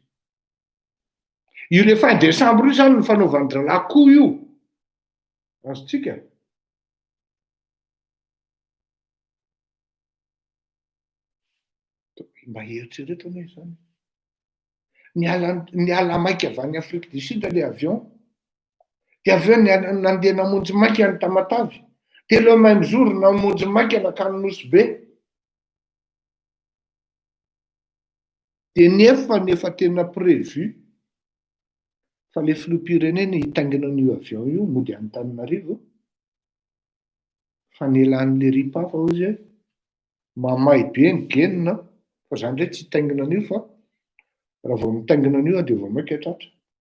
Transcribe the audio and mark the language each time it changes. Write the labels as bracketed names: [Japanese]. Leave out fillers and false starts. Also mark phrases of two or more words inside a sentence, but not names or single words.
[Malagasy] Io [French] le fin décembre [Malagasy] io zany ny fanaovany dralakoho io. Azontsika. Mba eritreretana izany. Niala maika avy any Afrique du Sud [French] le avion. [Malagasy] Dia avy eo nandeha namonjy maika any Tamatavy. Dia [French] le même jour [Malagasy] namonjy maika nakany Nosy Be. Dia nefa tena prévu fa le filoham-pirenena hitaingina an'io avion io mody Antananarivo fa nielan'le ripa fa ozy hoe mamay be ny genina fa zany ndray tsy hitaingina an'io fa raha vao mitaingina an'io dia vao maika tratra.